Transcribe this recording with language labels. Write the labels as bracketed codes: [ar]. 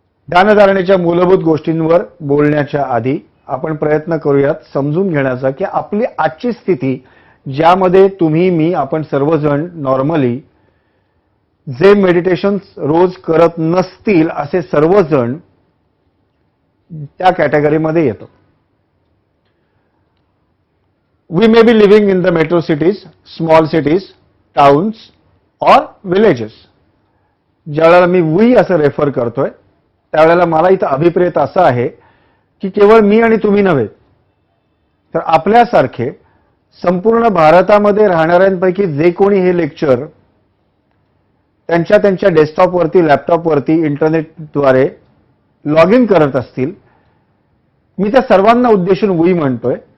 [mr] ध्यानधारणेच्या मूलभूत गोष्टींवर बोलण्याच्या आधी आपण प्रयत्न करूयात समजून घेण्याचा की आपली आजची स्थिती, ज्यामध्ये तुम्ही, मी, आपण सर्वजण नॉर्मली जे मेडिटेशन रोज करत नसतील असे सर्वजण त्या कॅटेगरीमध्ये येतो. [en] We may be living in the metro cities, small cities, towns or villages. [mr] ज्यावेळेला मी वी असं रेफर करतोय त्यावेळेला मला इथं अभिप्रेत असं आहे की केवळ मी आणि तुम्ही नव्हे, तर आपल्यासारखे संपूर्ण भारतामध्ये राहणाऱ्यांपैकी जे कोणी हे लेक्चर त्यांच्या डेस्कटॉपवरती, लॅपटॉपवरती, इंटरनेटद्वारे लॉग इन करत असतील, मी त्या सर्वांना उद्देशून वी म्हणतोय.